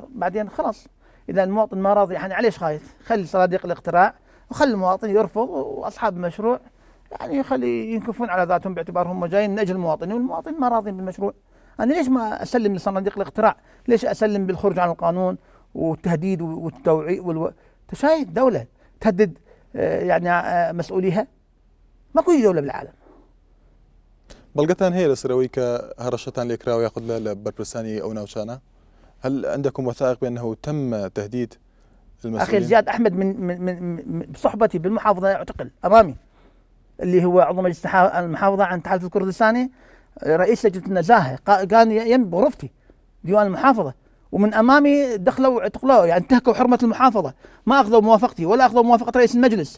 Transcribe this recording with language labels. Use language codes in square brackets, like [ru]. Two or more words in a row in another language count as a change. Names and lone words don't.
[ar] بعدين خلاص إذا المواطن ما راضي، يعني عليش خايف؟ خلي صناديق الاقتراع وخلي المواطن يرفض، وأصحاب المشروع يعني يخلي ينكفون على ذاتهم باعتبارهم جايين من أجل المواطنين، والمواطن ما راضي بالمشروع. أنا ليش ما أسلم لصناديق الاقتراع؟ ليش أسلم بالخروج عن القانون والتهديد والتوعية تشاهد دولة تهدد يعني مسؤوليها؟ ماكو دولة بالعالم. [ckb] بەڵگەتان هەیە لەسەرەوەی کە هەڕەشەتان لێکراوە یاخود لە بەرپرسانی ئەو ناوچانە؟ [ar] هل عندكم وثائق بأنه تم تهديد المسؤولين؟ أخي الزياد أحمد من بصحبتي بالمحافظة يعتقل أمامي، اللي هو عضو مجلس المحافظة عن التحالف الكردستاني، رئيس لجنة النزاهة، كان يم بغرفتي ديوان المحافظة، ومن أمامي دخلوا واعتقلوه، يعني انتهكوا حرمة المحافظة، ما أخذوا موافقتي ولا أخذوا موافقة رئيس المجلس.